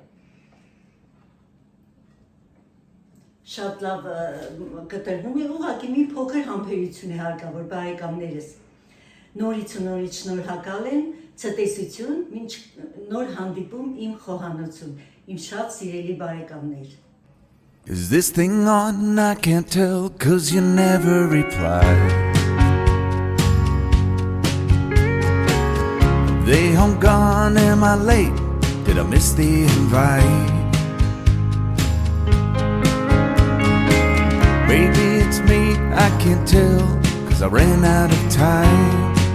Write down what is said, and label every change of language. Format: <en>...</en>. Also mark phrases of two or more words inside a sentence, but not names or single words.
<hy>շատ լավ կտրվում է, ուղղակի մի փոքր համբերություն է հարկավոր բարեկամներս։ Նորից ու նորից շնորհակալ եմ, ցտեսություն, մինչ նոր հանդիպում իմ խոհանոցում, իմ շատ սիրելի բարեկամներ։</hy> <en>Is this thing on? I can't tell 'cause you never reply. they home gone? Am I late? Did I miss the invite? Maybe it's me, I can't tell, 'cause I ran out of time.</en>